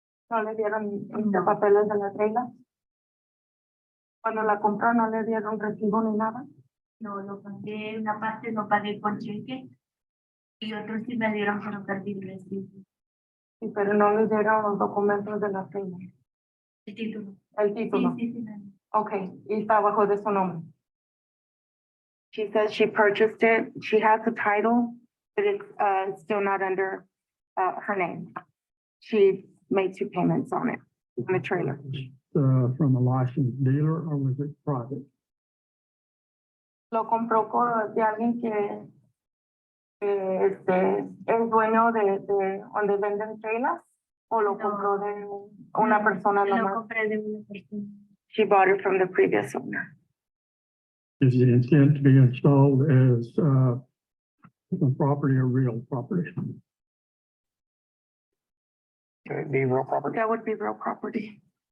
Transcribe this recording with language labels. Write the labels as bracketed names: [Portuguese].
[Spanish] ¿No le dieron los papeles de la trailer? Cuando la compró no le dieron recibo ni nada. No, lo pagué, una parte lo pagué con cheque y otros sí me dieron, pero perdí el recibo. Sí, pero no le dieron los documentos de la trailer. El título. El título. Sí, sí, sí. Okay, y está bajo de su nombre. [English] She says she purchased it. She has the title, but it's still not under her name. she made 2 payments on it, on the trailer. From a licensed dealer or was it private? [Spanish] Lo compró de alguien que es dueño de donde venden trailers, o lo compró de una persona Lo nomás. compré de una persona. [English] She bought it from the previous owner. Is the intent to be installed as, a property or real property? Could it be real property? That would be real property.